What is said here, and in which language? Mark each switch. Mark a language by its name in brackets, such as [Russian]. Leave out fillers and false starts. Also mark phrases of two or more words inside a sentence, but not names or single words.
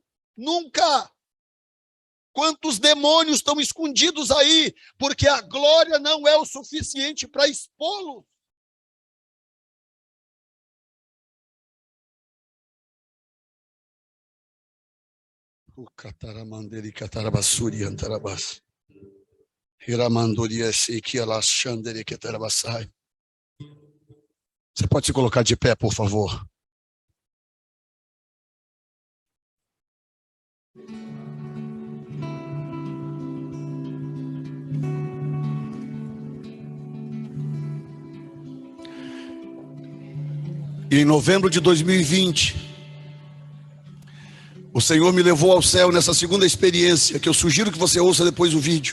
[Portuguese] Nunca! Quantos demônios estão escondidos aí? Porque a glória não é o suficiente para expô-los. O cataramanderi catarabassuri antarabas. Hiramandoria seiki alashanderi catarabassai. Você pode se colocar de pé, por favor? E em novembro de 2020, o Senhor me levou ao céu nessa segunda experiência, que eu sugiro que você ouça depois o vídeo.